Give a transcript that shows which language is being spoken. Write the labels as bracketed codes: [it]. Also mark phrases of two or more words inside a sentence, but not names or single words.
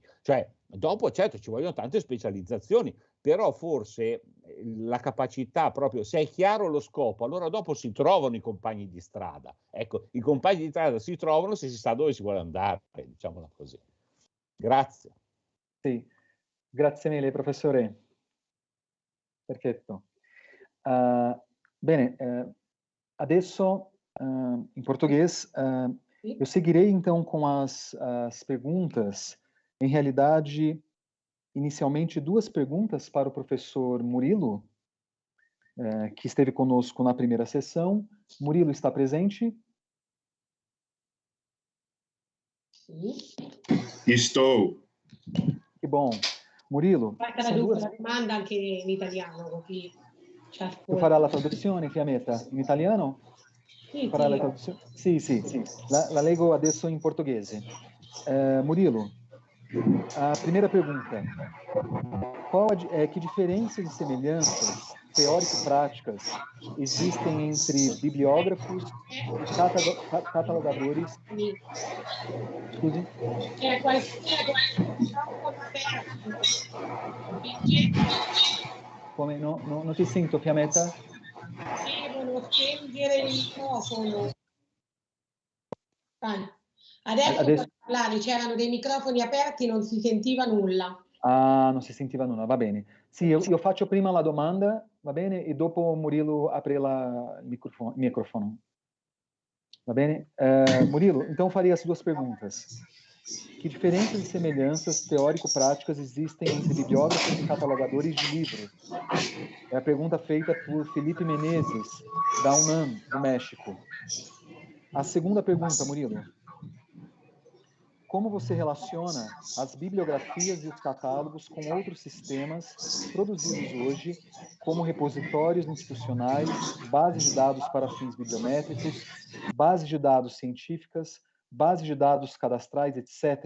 [it] Cioè, dopo, certo, ci vogliono tante specializzazioni, però forse la capacità proprio, se è chiaro lo scopo, allora dopo si trovano i compagni di strada. Ecco, i compagni di strada si trovano se si sa dove si vuole andare, diciamola così. Grazie. Sì, grazie mille, professore. Perfetto. Bene, adesso [pt] em português, eu seguirei então com as perguntas. Em realidade, inicialmente duas perguntas para o professor Murilo, que esteve conosco na primeira sessão. Murilo está presente? Estou. Que bom. Murilo, [it] Traduco la domanda anche in italiano, così tu farà la traduzione, Fiammetta, in italiano? Sì, farà sì. la traduzione? Sì. La leggo adesso in portoghese. [pt] Murilo, a primeira pergunta. Que diferenças e semelhanças teórico-práticas existem entre bibliógrafos e catalogadores? [it] Scusi? Come? Non ti sento, Fiammetta? Devono spengere il microfono. Adesso per parlare c'erano dei microfoni aperti, non si sentiva nulla. Ah, non si sentiva nulla, va bene. Sì, io faccio prima la domanda, va bene? E dopo Murilo apre il microfono. Va bene? [pt] Murilo, então farei as duas perguntas. Que diferenças e semelhanças teórico-práticas existem entre bibliógrafos e catalogadores de livros? É a pergunta feita por Felipe Menezes, da UNAM, do México. A segunda pergunta, Murilo. Como você relaciona as bibliografias e os catálogos com outros sistemas produzidos hoje, como repositórios institucionais, bases de dados para fins bibliométricos, bases de dados científicas, bases de dados cadastrais, etc.?